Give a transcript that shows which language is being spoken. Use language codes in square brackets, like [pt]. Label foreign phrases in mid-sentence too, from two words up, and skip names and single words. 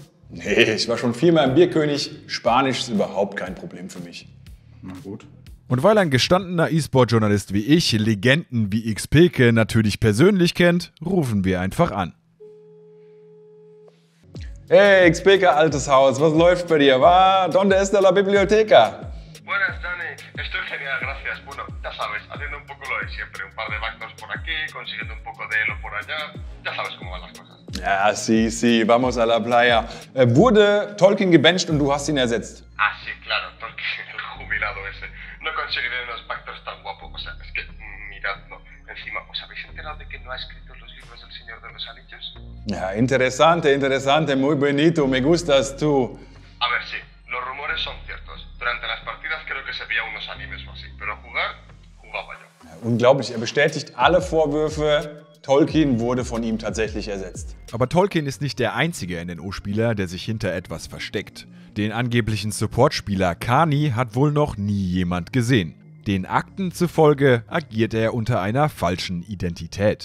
[de] Nee, ich war schon 4-mal im Bierkönig. Spanisch ist überhaupt kein Problem für mich. Na gut. Und weil ein gestandener E-Sport-Journalist wie ich Legenden wie XPK natürlich persönlich kennt, rufen wir einfach an. Hey, XPK, altes Haus, was läuft bei dir? [es] ¿Dónde está la biblioteca? Buenas, Dani. Estoy genial, gracias. Bueno, ya sabes, haciendo un poco lo de siempre. Un par de backdoors por aquí, consiguiendo un poco de elo por allá. Ya sabes cómo van las cosas. Ja, sí, vamos a la playa. [de] Wurde Tolkien gebencht und du hast ihn ersetzt? [es] Ah, sí, claro, Tolkien, el jubilado ese. No conseguiré unos backdoors tan guapos. O sea, es que, miradlo. Encima, ¿os habéis enterado de que no ha escrito los libros del Señor de los Anillos? Ja, interesante, muy bonito, me gustas tú. A ver, sí, los rumores son ciertos. Durante las partidas creo que se veía unos animes o así, pero jugar, jugaba yo. [de] Ja, unglaublich, er bestätigt alle Vorwürfe. Tolkien wurde von ihm tatsächlich ersetzt. Aber Tolkien ist nicht der einzige NNO-Spieler, der sich hinter etwas versteckt. Den angeblichen Support-Spieler Kani hat wohl noch nie jemand gesehen. Den Akten zufolge agiert er unter einer falschen Identität.